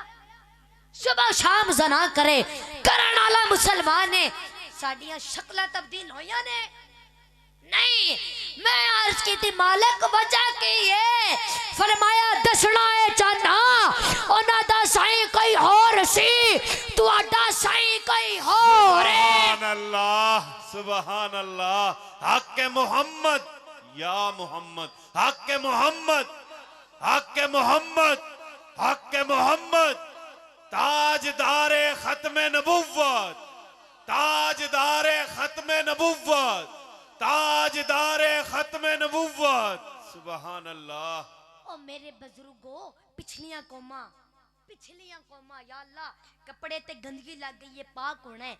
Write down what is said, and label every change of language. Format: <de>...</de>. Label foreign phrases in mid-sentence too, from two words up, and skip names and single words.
<pa>صبح شام زنا کرے کرن والا مسلمان ہے، ساڈیاں شکلاں تبدیل ہوئیاں نے نہیں. میں عرض کی تھی مالک وجہ کی ہے، فرمایا دسنا ہے چاہنا انہاں دا سائیں کوئی ہور سی، تہاڈا سائیں کوئی ہور ہے.</pa> <ar>سبحان الله، سبحان الله۔ حق محمد یا محمد، حق محمد، حق محمد، حق محمد.</ar> <ur>تاجدارِ ختمِ نبوت، تاجدارِ ختمِ نبوت، تاجدارِ ختمِ نبوت.</ur> <ar>سبحان الله.</ar> <pa>او میرے بزرگو پچھلیاں قوماں</pa> <ar>يا الله</ar> <pa>کپڑے تے گندگی لگ گئی ہے، پاک ہونا ہے.</pa>